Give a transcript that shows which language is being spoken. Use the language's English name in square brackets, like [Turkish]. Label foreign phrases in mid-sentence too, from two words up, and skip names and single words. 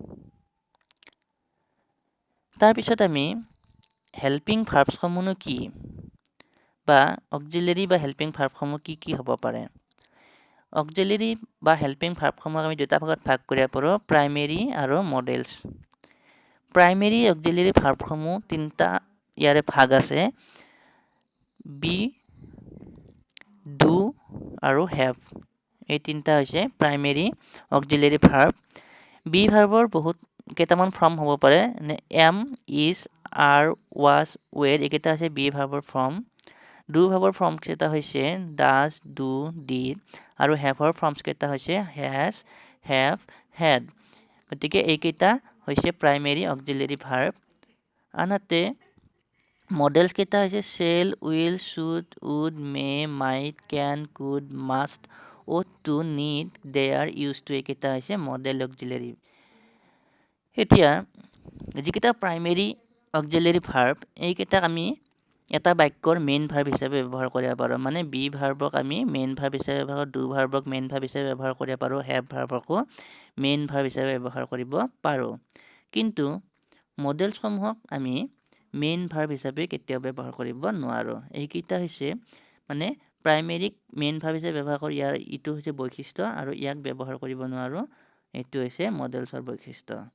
[Assamese] তাৰপিছত আমি [English] helping verbsসমূহনো [Assamese] কি বা অক্সিলাৰী বা [English] helping verbsসমূহ [Assamese] কি হ'ব পাৰে অক্সিলাৰী বা [English] helping verbsসমূহক [Assamese] আমি দুটা ভাগত ভাগ কৰিব পাৰোঁ প্ৰাইমেৰী আৰু [English] modals primary auxiliary verbsসমূহ [Assamese] তিনিটা ইয়াৰে ভাগ আছে [English] be do [Assamese] আৰু হেভ এই তিনিটা হৈছে [English] primary auxiliary verb be [Assamese] ভাৰ্বৰ বহুত কেইটামান ফৰ্ম হ'ব পাৰে [English] am is are was were [Assamese] এইকেইটা হৈছে [English] be verbৰ [Assamese] ফৰ্ম [English] do verbৰ forms [Assamese] কেইটা হৈছে [English] does do did [Assamese] আৰু [English] haveৰ forms [Assamese] কেইটা হৈছে [English] has have had [Assamese] গতিকে এইকেইটা হৈছে [English] primary auxiliary verb [Assamese] আনহাতে মডেলছ কেইটা হৈছে [English] shall will should would may might can could must ought to need dare used to [Assamese] এইকেইটা হৈছে [English] modal auxiliary [Assamese] এতিয়া যিকেইটা [English] primary auxiliary verb [Assamese] এইকেইটাক আমি এটা বাক্যৰ [English] main verb [Assamese] হিচাপে ব্যৱহাৰ কৰিব পাৰোঁ মানে [English] be verbক [Assamese] আমি [English] main verb [Assamese] হিচাপে ব্যৱহাৰ কৰোঁ [English] do verbক main verb [Assamese] হিচাপে ব্যৱহাৰ কৰিব পাৰোঁ [English] have verbকো main verb [Assamese] হিচাপে ব্যৱহাৰ কৰিব পাৰোঁ কিন্তু মডেলছসমূহক আমি [English] main verb [Assamese] হিচাপে কেতিয়াও ব্যৱহাৰ কৰিব নোৱাৰোঁ এইকেইটা হৈছে মানে [English] primaryক main verb [Assamese] হিচাপে ব্যৱহাৰ কৰি ইয়াৰ ইটো হৈছে বৈশিষ্ট্য আৰু ইয়াক ব্যৱহাৰ কৰিব নোৱাৰোঁ এইটো হৈছে মডেলছৰ বৈশিষ্ট্য